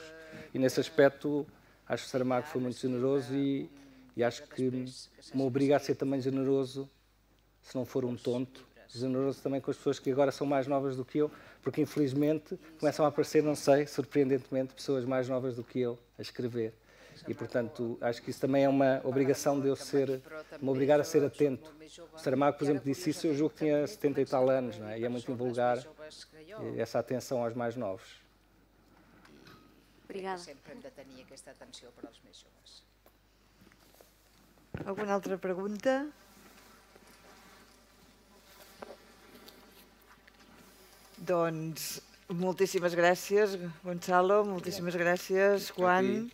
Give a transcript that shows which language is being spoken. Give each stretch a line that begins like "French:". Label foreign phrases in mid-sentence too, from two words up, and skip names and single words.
Portuguese: E nesse aspecto, acho que Saramago foi muito generoso e acho que me obriga a ser também generoso, se não for um tonto, generoso também com as pessoas que agora são mais novas do que eu, porque infelizmente começam a aparecer, não sei, surpreendentemente, pessoas mais novas do que eu a escrever. E, portanto, acho que isso também é uma obrigação de eu me obrigar a ser atento. O Saramago, por exemplo, disse isso, eu julgo que tinha 70 e tal anos, não é? E é muito invulgar essa atenção aos mais novos. Obrigada.
Catalan: Sempre hem de tenir aquesta atenció per als més joves. Alguna altra pregunta? Doncs moltíssimes gràcies, Gonçalo, moltíssimes gràcies, Juan.